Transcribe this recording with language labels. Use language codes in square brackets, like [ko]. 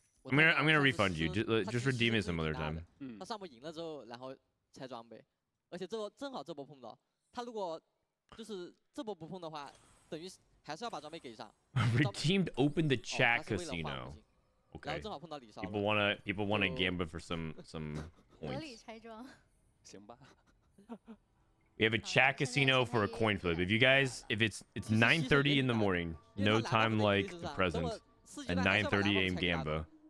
[en] I'm gonna refund you. Just redeem it some other time. [zh] 他上波赢了之后，然后拆装备，而且正好这波碰到，他如果就是这波不碰的话，等于还是要把装备给上。 [en] Redeemed open the chat casino. Okay. People wanna gamble for some points. We have a chat casino for a coin flip. If it's 9:30 in the morning, no time like the present, at 9:30 a.m. Gamba.